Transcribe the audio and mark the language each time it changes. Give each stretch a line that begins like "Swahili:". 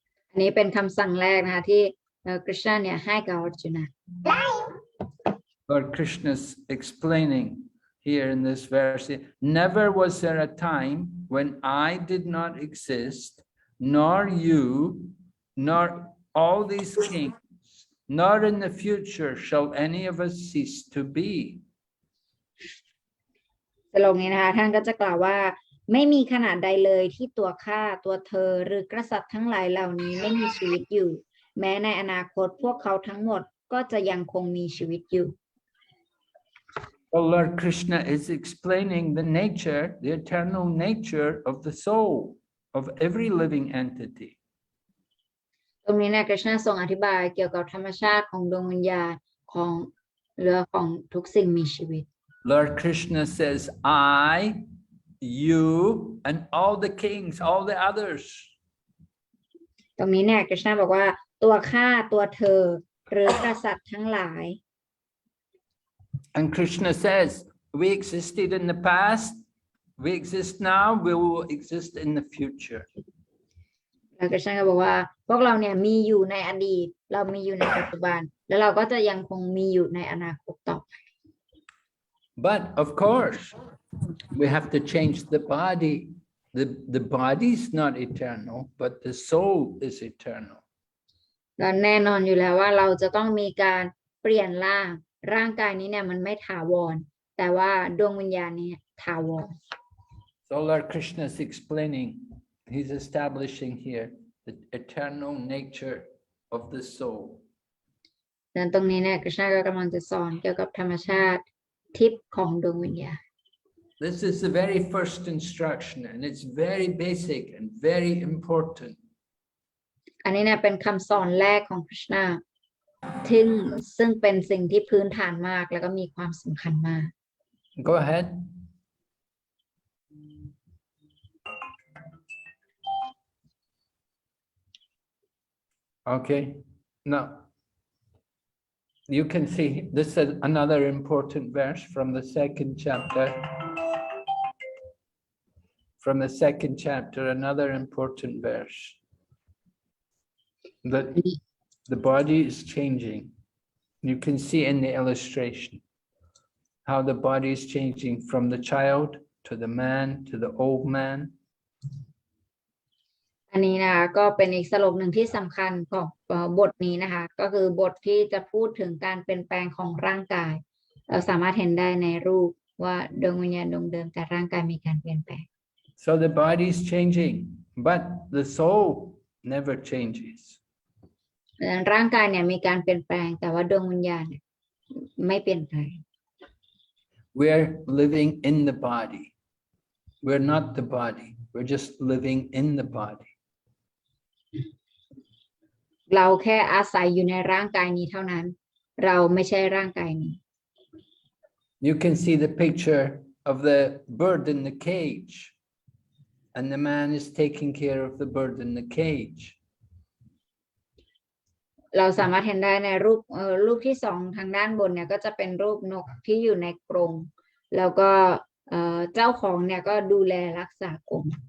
Thai: อันนี้เป็นคำสั่งแรกนะคะที่กฤษณะเนี่ยให้กับอร์จุนา
English: Lord Krishna is explaining here in this verse, never was there a time when I did not exist, nor you, nor all these kings, nor in the future shall any of us cease to be.
Thai: สโลกนี้นะคะท่านก็จะกล่าวว่าไม่มีขนาดใดเลยที่ตัวข้าตัวเธอหรือกษัตริย์ทั้งหลายเหล่านี้ไม่มีชีวิตอยู่แม้ในอนาคตพวกเขาทั้งหมดก็จะยังคงมีชีวิตอยู่
English: Well, Lord Krishna is explaining the nature, the eternal nature of the soul of every living entity.
Thai: ตรงนี้นะกฤษณะทรงอธิบายเกี่ยวกับธรรมชาติของดวงวิญญาณของทุกสิ่งมีชีวิต
English: Lord Krishna says, I, you, and all the kings, all the others.
Thai: ตรงนี้เนี่ยกฤษณะบอกว่าตัวข้าตัวเธอหรือกษัตริย์ทั้งหลาย
English: And Krishna says, we existed in the past, we exist now, we will exist in the future.
Thai: แล้วกฤษณะก็บอกว่าพวกเราเนี่ยมีอยู่ในอดีตเรามีอยู่ในปัจจุบันแล้วเราก็จะยังคงมีอยู่ในอนาคตต่อไป
English: But of course, we have to change the body. The body is not eternal, but the soul is eternal.
Thai: แล้วแน่นอนอยู่แล้วว่าเราจะต้องมีการเปลี่ยนร่างกายนี้เนี่ยมันไม่ถาวรแต่ว่าดวงวิญญาณนี้ถาวร
English: So Lord Krishna is explaining, he's establishing here the eternal nature of the soul.
Thai: ดังนั้นตรงนี้เนี่ยกฤษณะก็กำลังจะสอนเกี่ยวกับธรรมชาติทิพย์ของดวงวิญญาณ
English: This is the very first instruction, and it's very basic and very important.
Thai: อันนี้เนี่ยเป็นคำสอนแรกของกฤษณะซึ่งเป็นสิ่งที่พื้นฐานมากแล้วก็มีความสำคัญมาก
English: Go ahead. Okay, now you can see this is another important verse from the second chapter. From the second chapter, another important verse. That the body is changing. You can see in the illustration how the body is changing from the child to the man to the old man.
Thai: อันนี้นะคะก็เป็นอีกสโลกหนึ่งที่สำคัญของบทนี้นะคะก็คือบทที่จะพูดถึงการเปลี่ยนแปลงของร่างกายเราสามารถเห็นได้ในรูปว่าดวงวิญญาณดวงเดิมแต่ร่างกายมีการเปลี่ยนแปลง
English: So the body is changing, but the soul never changes.
Thai: ร่างกายเนี่ยมีการเปลี่ยนแปลงแต่ว่าดวงวิญญาณเนี่ยไม่เปลี่ยนแปลง
English: We're living in the body. We're not the body. We're just living in the body.
Thai: เราแค่อาศัยอยู่ในร่างกายนี้เท่านั้นเราไม่ใช่ร่างกายนี้
English: You can see the picture of the bird in the cage, and the man is taking care of the bird in the cage.
Thai: เราสามารถเห็นได้ในรูปที่สองทางด้านบนเนี่ยก็จะเป็นรูปนกที่อยู่ในกรงแล้วก็เจ้าของเนี่ยก็ดูแลรักษากรง